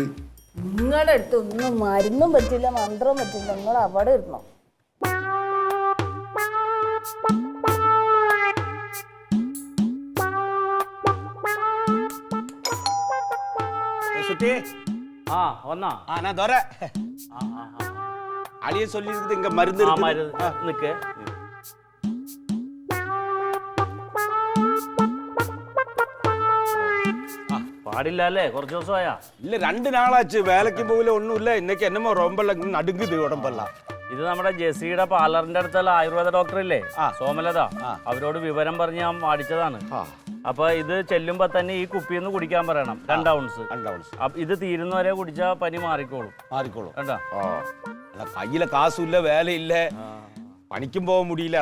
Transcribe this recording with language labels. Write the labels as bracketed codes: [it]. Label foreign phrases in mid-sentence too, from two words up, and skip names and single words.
[ml] നിങ്ങളുടെ അടുത്ത് ഒന്നും മരുന്നും പറ്റില്ല, മന്ത്രവും പറ്റില്ല. നിങ്ങൾ അവിടെ ഇരുന്നോ. ആ വന്നാ [ta] நான் தோற அழிய சொல்லி இருக்குது இங்க மருந்து [ml] നിക്ക് പാടില്ല അല്ലേ? കുറച്ച് ദിവസമായാ? [ta] இல்ல 2 நாளாச்சு. வேலைக்கு போகல ஒண்ணும் இல்ல. இன்னைக்கு என்னமோ ரொம்ப நடுங்குது உடம்பெல்லாம். [ml] ഇത് നമ്മുടെ ജെസിയുടെ പാർലറിന്റെ അടുത്തുള്ള ആയുർവേദ ഡോക്ടർ ഇല്ലേ, സോമലത, അവരോട് വിവരം പറഞ്ഞ് ഞാൻ മേടിച്ചതാണ്. അപ്പൊ ഇത് ചെല്ലുമ്പോ തന്നെ ഈ കുപ്പിന്ന് കുടിക്കാൻ പറയണം. 2 ഔൺസ്. ഇത് തീരുന്നവരെ കുടിച്ചാ പനി മാറിക്കോളും. കേട്ടാ? കയ്യിലെ കാസും ഇല്ല, വേലയില്ല, പണിക്കും പോകാൻ മുടിയില്ല.